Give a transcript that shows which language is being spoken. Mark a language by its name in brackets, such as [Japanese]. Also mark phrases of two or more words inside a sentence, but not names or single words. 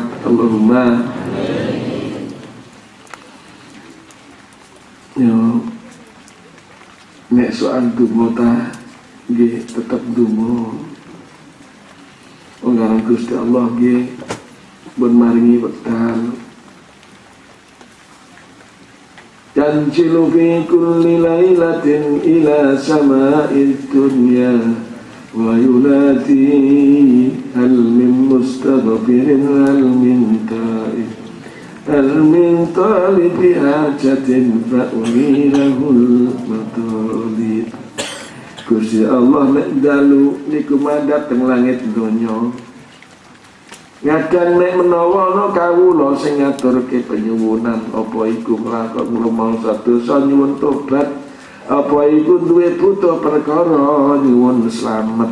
[Javanese] Allahumma yo nek soal donga ta nggih tetep donga. Ngaran Gusti Allah nggih pun maringi wekdal. [Arabic] تنزل في كل ليلة إلى سماء الدنيا وينادي هل من مستغفر هل من تائب هل من طالب حاجة فأنيله المطالب. [Javanese] Gusti Allah nek dalu niku mandhat teng langit donya. Ngadang nek menawa ana kawula sing ngaturke penyuwunan apa iku nglakon rumangsa dosa nyuwun tobat, apa iku duwe butuh perkara nyuwun slamet.